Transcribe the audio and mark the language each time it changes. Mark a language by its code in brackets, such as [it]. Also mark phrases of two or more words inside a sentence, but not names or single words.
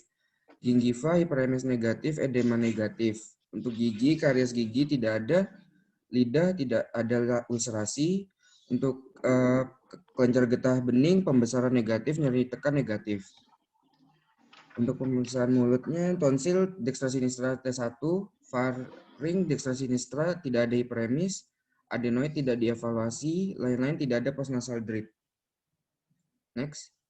[id] Gingiva, hiperemes negatif, edema negatif. Untuk gigi, karies gigi tidak ada, lidah tidak ada ulcerasi. Untuk kelenjar getah bening, pembesaran negatif, nyeri tekan negatif. Untuk pemeriksaan mulutnya, tonsil, [la] dextra sinistra [id] T1, faring, [la] dextra sinistra [id] tidak ada hiperemis, adenoid tidak dievaluasi, lain-lain tidak ada [en] postnasal drip. [id] Next.